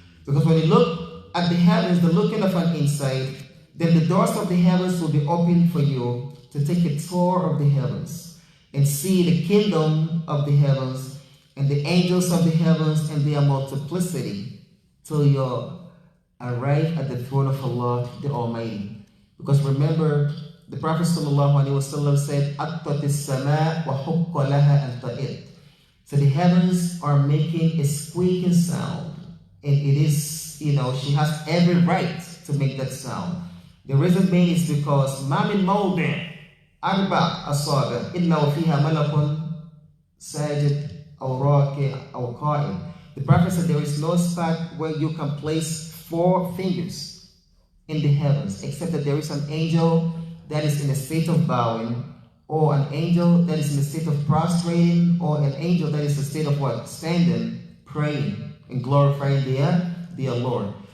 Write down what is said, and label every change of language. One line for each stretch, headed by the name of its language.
English: Because when you look at the heavens, the looking of an insight, then the doors of the heavens will be open for you to take a tour of the heavens and see the kingdom of the heavens and the angels of the heavens and their multiplicity till you arrive at the throne of Allah the Almighty. Because remember, The Prophet ﷺ said,
Arabic: أَطَّتِ السَّمَاء وَحُقَّ لَهَا أَن تَئِدْ.
English: So the heavens are making a squeaking sound, and it is, she has every right to make that sound. The reason being is because
Arabic: مَا مِن مَوْضِعٍ أَرْبَعَ أَصَابِعٍ إِلَّا وَفِيهَا مَلَكٌ سَاجِدٌ أَوْ رَاكِعٌ أَوْ قَائِمٌ.
English: The Prophet said there is no spot where you can place 4 fingers in the heavens, except that there is an angel that is in a state of bowing, or an angel that is in a state of prostrating, or an angel that is in a state of what? Standing, praying, and glorifying their Lord.